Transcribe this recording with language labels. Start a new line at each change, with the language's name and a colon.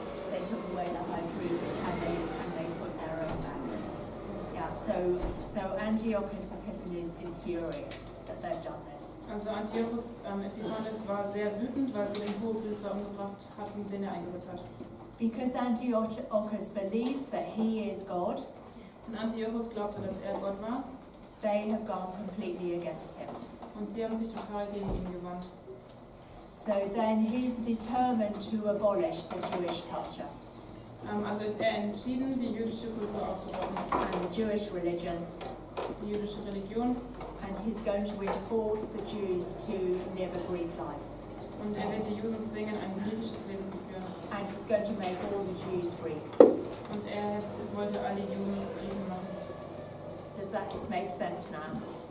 English: They took away the high priest and they put their own back. Yeah, so Antiochus Epiphanes is furious that they've done this.
German: Also Antiochus Epiphanes war sehr wütend, weil sie den Hohepriester umgebracht hatten, den er eingesetzt hat.
English: Because Antiochus believes that he is God,
German: Und Antiochus glaubte, dass er Gott war,
English: they have gone completely against him.
German: und sie haben sich total gegen ihn gewandt.
English: So then he's determined to abolish the Jewish culture
German: Also ist er entschieden, die jüdische Kultur aufzubauen,
English: and the Jewish religion,
German: die jüdische Religion,
English: and he's going to enforce the Jews to live a Greek life.
German: und er wird die Juden zwingen, ein griechisches Leben zu führen.
English: And he's going to make all the Jews Greek.
German: Und er wollte alle Juden zu Griechen machen.
English: Does that make sense now?